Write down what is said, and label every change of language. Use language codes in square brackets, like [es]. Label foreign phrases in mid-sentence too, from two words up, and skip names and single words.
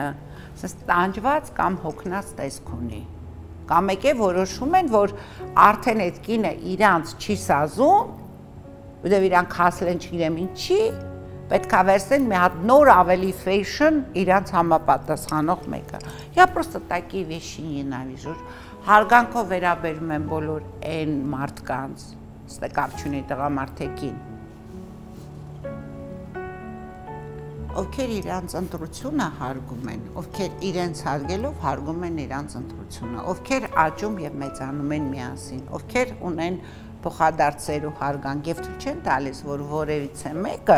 [hy] սենց տանջված կամ հոգնած տեսք ունի, կամ եկե որոշում են, որ արդեն այդ կինը իրանց չի սազում, որտեղ իրանք հասել են չգիտեմ ինչի, պետք է վերցնեն մի հատ նոր ավելի fashion իրանց համապատասխանող մեկը։ [ru] Я просто такие вещи ненавижу։ [hy] Հարգանքով վերաբերում եմ բոլոր այն մարդկանց, ստեկապ չունի տղամարդեկին, ովքեր իրանց ընտրությունը հարգում են, ովքեր իրենց հարգելով հարգում են իրանց ընտրությունը, ովքեր աճում եւ մեծանում են միասին, ովքեր ունեն փոխադարձեր ու հարգանք եւ ցույց չեն տալիս, որ որևիցե մեկը